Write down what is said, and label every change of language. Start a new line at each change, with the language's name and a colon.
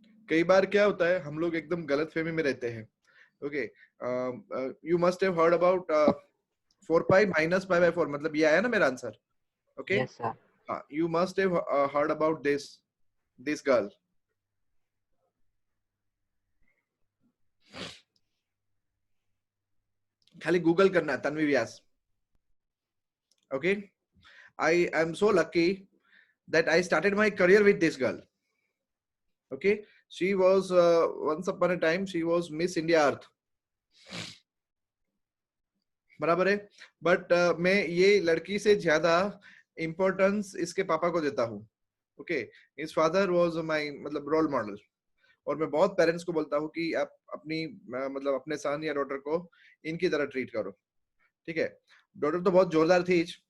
Hindi: कई बार क्या होता है हम लोग एकदम गलत फहमी में रहते हैं। Okay,
English: you must have heard about 4 pi minus pi by 4,
Hindi: मतलब ये आया ना मेरा answer. Okay,
English: Yes, sir. You must have heard about this girl.
Hindi: खाली गूगल करना है तन्वी व्यास। Okay,
English: I am so lucky that I started my career with this girl. Okay, she was once upon a time she was Miss India Earth,
Hindi: बराबर है। But मैं ये लड़की से ज्यादा इम्पोर्टेंस इसके पापा को देता हूँ। Okay,
English: his father was my
Hindi: मतलब रोल मॉडल, और मैं बहुत पेरेंट्स को बोलता हूँ कि आप अपनी मतलब अपने सन या डॉटर को इनकी तरह ट्रीट करो। ठीक है, डॉटर तो बहुत जोरदार थी।